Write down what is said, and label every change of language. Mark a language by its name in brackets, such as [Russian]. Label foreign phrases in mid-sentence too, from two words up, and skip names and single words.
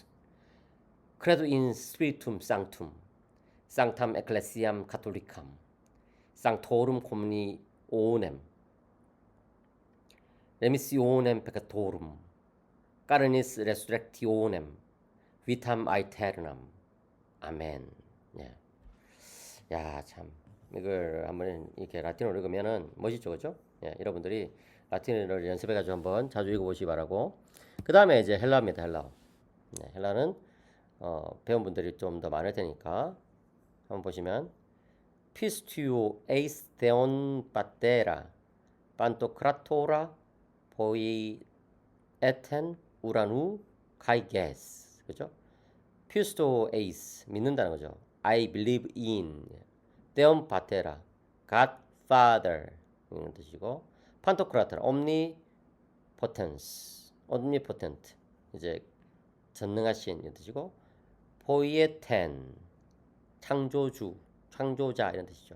[Latin] Credo in spiritum sanctum, sanctam ecclesiam catholicam, sanctorum communionem, remissionem peccatorum, carenis resurrectionem, vitam aeternam. [Korean] 아멘. 예. 야, 참 이걸 한번 이렇게 라틴어로 읽으면은 멋있죠, 그죠? 예, 여러분들이 라틴어를 연습해가지고 한번 자주 읽어보시기 바라고. 그 다음에 이제 헬라입니다, 헬라. 네, 헬라는 배운 분들이 좀 더 많을 테니까 한번 보시면 [Greek] Πιστεύω εἰς Θεὸν Πατέρα παντοκράτορα ποιητὴν οὐρανοῦ καὶ γῆς. [Korean] 그죠? [Greek] Πιστεύω εἰς [Korean] 믿는다는 거죠. [English] I believe in. [Greek] Θεὸν Πατέρα [English] God Father [Korean] 이런 뜻이고, 판토크라토라 [English] omnipotence omnipotent [Korean] 이제 전능하신 이런 뜻이고, 포이에텐 창조주 창조자 이런 뜻이죠.